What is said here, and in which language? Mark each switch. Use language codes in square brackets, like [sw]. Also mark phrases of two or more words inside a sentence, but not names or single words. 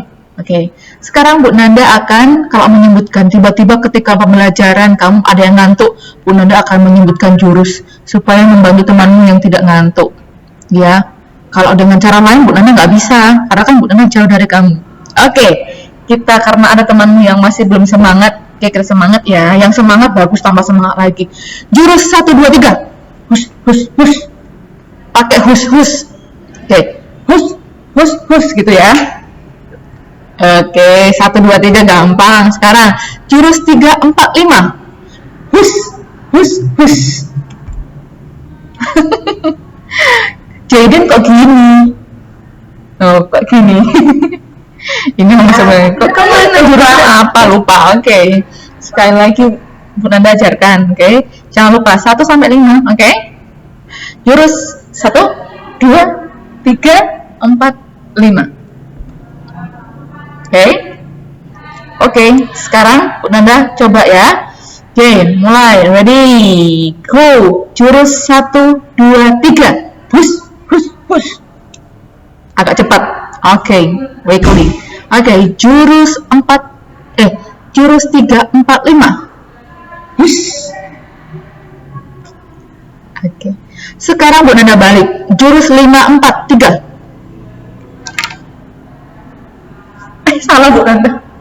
[id] Oke, sekarang Bu Nanda akan, kalau menyebutkan tiba-tiba ketika pembelajaran kamu ada yang ngantuk, Bu Nanda akan menyebutkan jurus supaya membantu temanmu yang tidak ngantuk. Ya, kalau dengan cara lain Bu Nanda nggak bisa, karena kan Bu Nanda jauh dari kamu. Oke, kita karena ada temanmu yang masih belum semangat, kita semangat ya. Yang semangat bagus, tambah semangat lagi. Jurus 1, 2, 3. Hus, hus, hus. Pakai hus, hus. Oke, hus, hus, hus gitu ya. Oke, 1, 2, 3 gampang. Sekarang jurus 3, 4, 5. Hus, hus, hus. Jaden kok gini? Oh, kok gini? Ini maksudnya kok kemana jurusnya apa? Lupa. Oke. Sekali lagi Bu Nanda ajarkan. Oke. Jangan lupa 1 sampai 5. Oke. Jurus 1, 2, 3, 4, 5. Oke, sekarang Bu Nanda coba ya. Oke, mulai. [en] Ready, go. [id] Jurus 1, 2, 3. [en] Push, push, push. [id] Agak cepat. Oke, weekly. Oke, jurus 3, 4, 5. Push. Oke. Sekarang Bu Nanda balik. Jurus 5, 4, 3. Salah Bu Nanda.